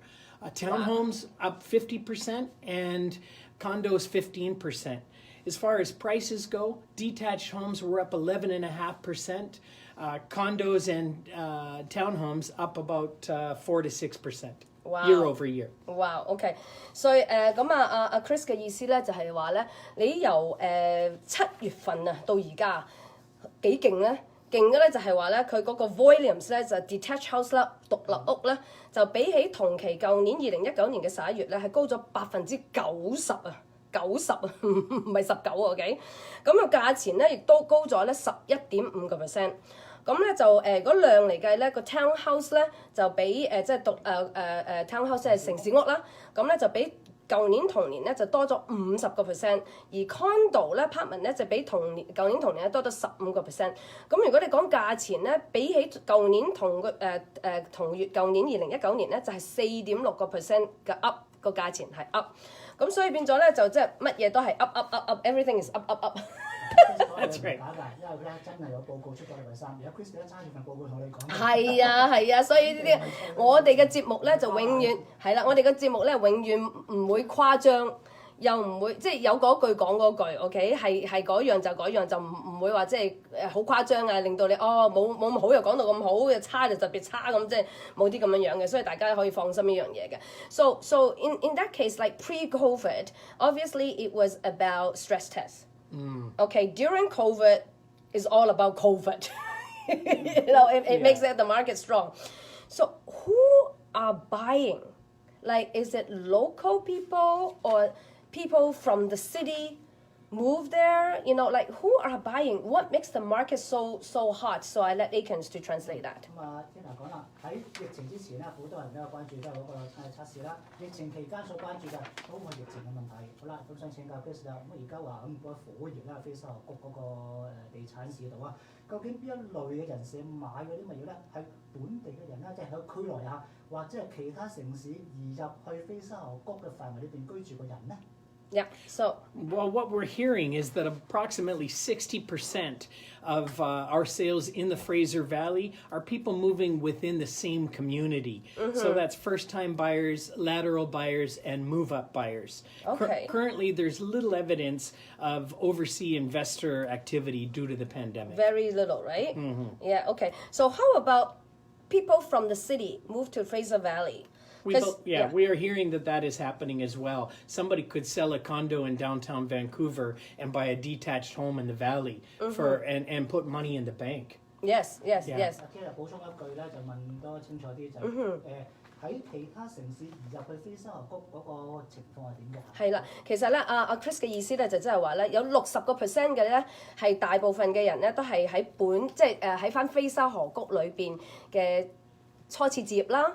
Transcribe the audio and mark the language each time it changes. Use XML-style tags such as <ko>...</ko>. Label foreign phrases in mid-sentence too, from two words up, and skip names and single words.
<en>Townhomes up 50% and condos 15%. As far as prices go, detached homes were up 11.5%. Condos and townhomes up about 4 to 6% year over year. Wow, OK，</en> <yue>所以咁阿 Chris 嘅意思咧就係話咧，你由7月份啊到而家幾勁咧？勁嘅咧就係話咧，佢嗰個 volumes 咧就 detached house 啦，獨立屋咧就比起同期舊年2019年嘅11月咧係高咗90%啊！ 90啊，唔係19 OK， 咁個價錢咧亦都高咗咧11.5%。咁咧就嗰量嚟計咧，個 townhouse 咧就比即係townhouse 即係城市屋啦，咁咧就比舊年同年咧就多咗50%，而 condo 咧 apartment 咧就比舊年同年咧多咗15%。咁如果你講價錢咧，比起舊年同月舊年2019年咧就係4.6% 嘅 up 個價錢係 up。咁所以變咗咧就即係乜嘢都係 up，</yue> <en>everything is up。 That's right。</en> <yue>因為咧真係有報告出咗禮拜三，而家 Chris 一揸住份報告同你講。係啊，所以呢啲我哋嘅節目咧就永遠係啦，我哋嘅節目咧永遠唔會誇張。又唔會即係有嗰句講嗰句 ，OK 係嗰樣就嗰樣，就唔會話即係好誇張啊，令到你冇咁好又講到咁好，嘅差就特別差咁，即係冇啲咁樣嘅，所以大家可以放心呢樣嘢嘅。</yue> <en>So in that case, like pre-COVID, obviously it was about stress tests. Okay, during COVID, is all about COVID. It makes the market strong. So who are buying? Like, is it local people or people from the city move there? Like who are buying? What makes the market so hot? So I let Akins to translate that.</en> <yue>咁啊，Tina講啦，喺疫情之前咧，好多人都有關注都係嗰個測試啦。疫情期間所關注嘅嗰個疫情嘅問題。好啦，咁想請教 Chris 啦，咁而家話咁嗰個火熱啦，非沙河谷嗰個地產市度啊，究竟邊一類嘅人士買嗰啲物業咧？係本地嘅人啦，即係喺區內啊，或者係其他城市移入去非沙河谷嘅範圍裏邊居住嘅人咧？</yue> <en>Yeah, so... Well, what we're hearing is that approximately 60% of our sales in the Fraser Valley are people moving within the same community. So that's first-time buyers, lateral buyers, and move-up buyers. Okay. Currently, there's little evidence of overseas investor activity due to the pandemic. Very little, right? Yeah, okay. So how about people from the city move to Fraser Valley? We are hearing that is happening as well. Somebody could sell a condo in downtown Vancouver and buy a detached home in the valley and put money in the bank. Yes.</en> <yue>阿 Tina 補充一句咧，就問多清楚啲就喺其他城市移入去非沙河谷嗰個情況係點嘅？係啦，其實咧阿 Chris 嘅意思咧就即係話咧有60%嘅咧係大部分嘅人咧都係喺即係喺翻非沙河谷裏邊嘅初次置業啦。</yue>